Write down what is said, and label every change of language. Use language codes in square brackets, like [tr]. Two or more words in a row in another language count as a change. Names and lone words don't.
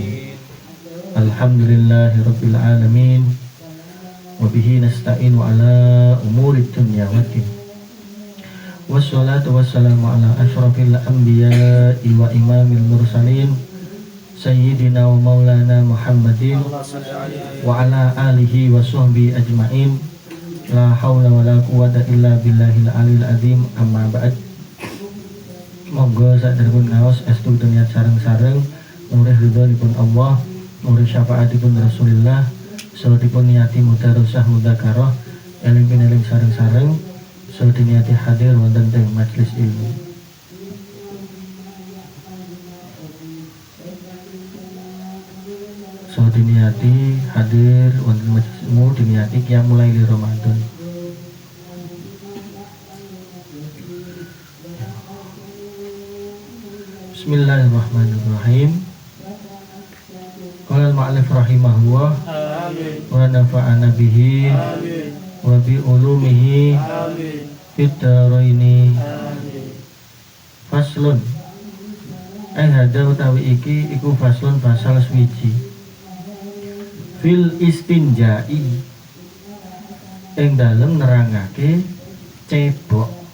[ar] الحمد لله رب العالمين وبه نستعين على أمور الدنيا والدين والصلاة والسلام على أشرف الأنبياء وإمام المرسلين سيدنا ومولانا محمد وعلى آله وصحبه أجمعين لا حول ولا قوة إلا بالله العلي العظيم أما بعد. [jv] Monggo saderepun ngaos estu niat sareng-sareng nurih ridhonipun Allah muri syafaatipun Rasulillah salatipun niati mudarosah mudzakarah eling pineling sareng-sareng salat niati hadir wonten teng majelis ilmu. Salat niati hadir wonten majelis ilmu diniati [ar] قيام الليل [jv] Ramadan. [ar] بسم الله الرحمن الرحيم. قال المؤلف رحمه الله ونفعنا به وبعلومه في الدارين. فصل هذا [jv] utawi iki iku faslun fasal swiji [ar] في الاستنجاء [jv] ing dalem nerangake cebok.